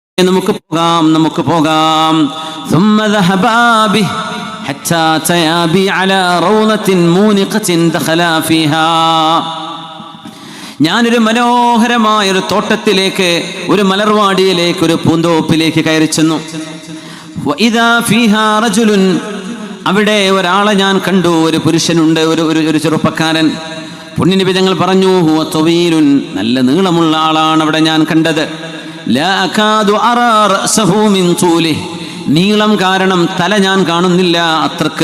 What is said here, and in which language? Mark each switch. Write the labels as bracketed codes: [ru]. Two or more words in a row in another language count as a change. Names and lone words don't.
[ml] നമുക്ക് പോകാം [ar] ثم ذهبا به حتى أتيا بي على روضة مونقة دخلا فيها. [ml] ഞാനൊരു മനോഹരമായ ഒരു തോട്ടത്തിലേക്ക്, ഒരു മലർവാടിയിലേക്ക്, ഒരു പൂന്തോപ്പിലേക്ക് കയറി ചെന്നു. [ar] وإذا فيها رجل, [ml] അവിടെ ഒരാളെ ഞാൻ കണ്ടു, ഒരു പുരുഷനുണ്ട്, ഒരു ചെറുപ്പക്കാരൻ. പുണ്യനബി തങ്ങൾ പറഞ്ഞു, [ar] هو طويل, [ml] നല്ല നീളമുള്ള ആളാണ് അവിടെ ഞാൻ കണ്ടത്. [ar] لا أكاد أرى رأسه من طوله, [ml] നീളം കാരണം തല ഞാൻ കാണുന്നില്ല അത്രക്ക്.